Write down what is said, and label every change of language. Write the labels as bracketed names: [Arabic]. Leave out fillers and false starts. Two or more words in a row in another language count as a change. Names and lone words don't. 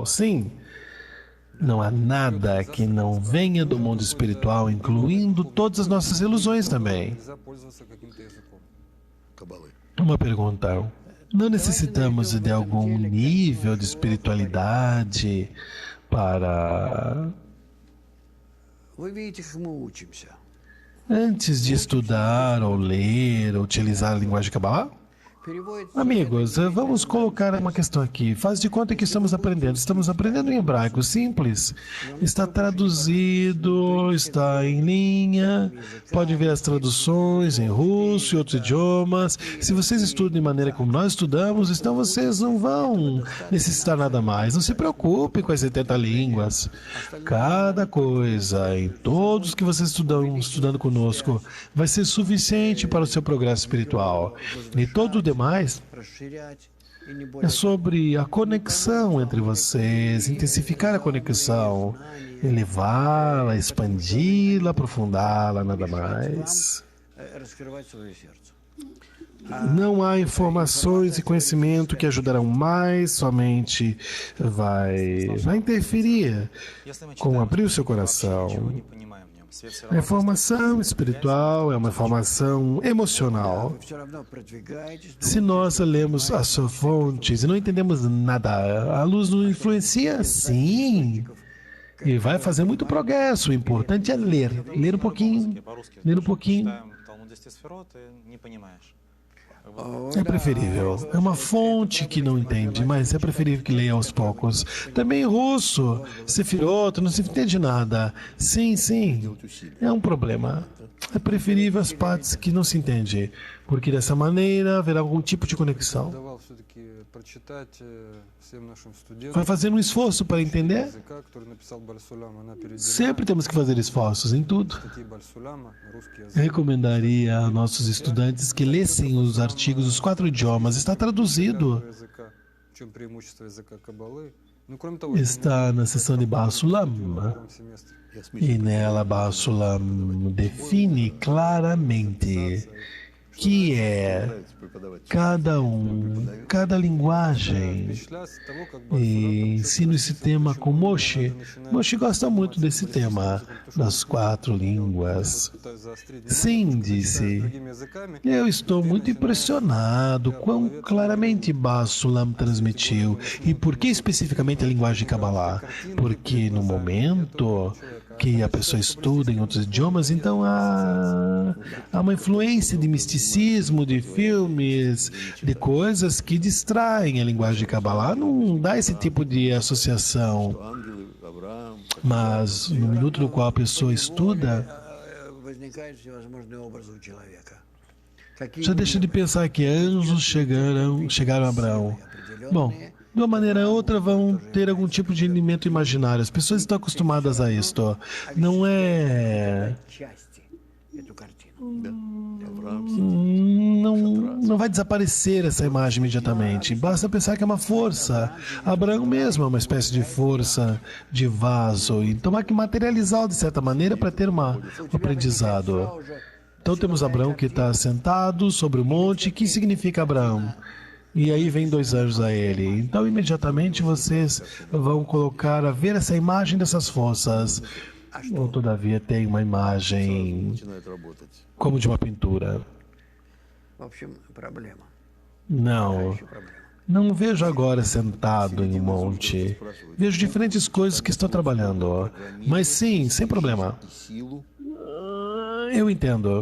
[Portuguese] Sim, não há nada que não venha do mundo espiritual, incluindo todas as nossas ilusões também. Uma pergunta. Não necessitamos de algum nível de espiritualidade para... [Russian] Вы видите, как мы учимся. [Portuguese] Antes de estudar, ou ler, ou utilizar a linguagem de Kabbalah? [Russian] Переводится [Portuguese] Amigos, vamos colocar uma questão aqui. Faz de conta que estamos aprendendo. Estamos aprendendo em hebraico, simples. Está traduzido, está em linha. Pode ver as traduções em russo e outros idiomas. Se vocês estudam de maneira como nós estudamos, então vocês não vão necessitar nada mais. Não se preocupe com as 70 línguas. Cada coisa, em todos que vocês estudam estudando conosco, vai ser suficiente para o seu progresso espiritual. E todo o demais [Russian] расширять и не [Portuguese] é [Russian] более [Portuguese] sobre a conexão entre vocês, intensificar a conexão, elevá-la, expandi-la, aprofundá-la, nada mais. [Russian] раскрывать свое сердце. [Portuguese] Não há informações e conhecimento que ajudarão mais, somente vai interferir com abrir o seu coração. A informação espiritual é uma informação emocional. [Russian] Вы все равно продвигаетесь, [Portuguese] Se nós lemos as fontes e não entendemos nada, a luz nos influencia? Sim. E vai fazer muito progresso. O importante é ler. Ler um pouquinho. Ler um pouquinho. É preferível. É uma fonte que não entende, mas é preferível que leia aos poucos. Também russo, Sefirot, não se entende nada. Sim, sim. É um problema. É preferível as partes que não se entende, porque dessa maneira haverá algum tipo de conexão. [Russian] Давал все-таки прочитать всем нашим студентам [Portuguese] Vai fazer um esforço para entender? [Russian] языка, который написал Бальсулям, она переведена [Portuguese] Sempre temos que fazer esforços em tudo. [Russian] статьи Бальсуляма, русский язык. [Portuguese] Recomendaria a nossos estudantes que lessem os artigos dos 4 idiomas. Está traduzido. [Russian] Языка. В чем преимущество языка Каббалы? Ну, кроме того, [Portuguese] Está na seção de Basulam. [Russian] в семестре [Portuguese] E nela Basulam define claramente que é cada linguagem. [Russian] перечисляется того, как [Portuguese] E ensino esse tema com Moshe. Moshe gosta muito desse tema, das 4 línguas. [Russian] пытаюсь заострить [Portuguese] Sim, disse. [Russian] другими языками. [Portuguese] Eu estou muito impressionado quão claramente Basulam transmitiu. E por que especificamente a linguagem de Kabbalah? Porque no momento que a pessoa estuda em outros idiomas, então há uma influência de misticismo, de filmes, de coisas que distraem a linguagem de Kabbalah. Não dá esse tipo de associação. [Russian] Ангелы, Авраам, [Portuguese] Mas no minuto no qual a pessoa estuda, [Russian] возникают всевозможные образы у человека. [Portuguese] já deixa de pensar que anjos chegaram a Abraão. Bom, de uma maneira ou outra vão ter algum tipo de alimento imaginário. As pessoas estão acostumadas a isto. Não é... [Russian] части эту картину. Авраам, [Portuguese] Não vai desaparecer essa imagem imediatamente. Basta pensar que é uma força. Abraão mesmo é uma espécie de força, de vaso. Então há que materializá-lo de certa maneira para ter um aprendizado. Então temos Abraão que está sentado sobre o monte. O que significa Abraão? E aí vem 2 anjos a ele. Então imediatamente vocês vão colocar a ver essa imagem dessas forças. Ou todavia tem uma imagem [Russian] начинает работать. [Portuguese] como de uma pintura. [Russian] В общем, проблема. [Portuguese] Não. [Russian] Проблема. [Portuguese] Não vejo agora sentado em um monte. Vejo diferentes coisas que estão trabalhando. Mas sim, sem problema. [Russian] И силу, [Portuguese] Eu entendo.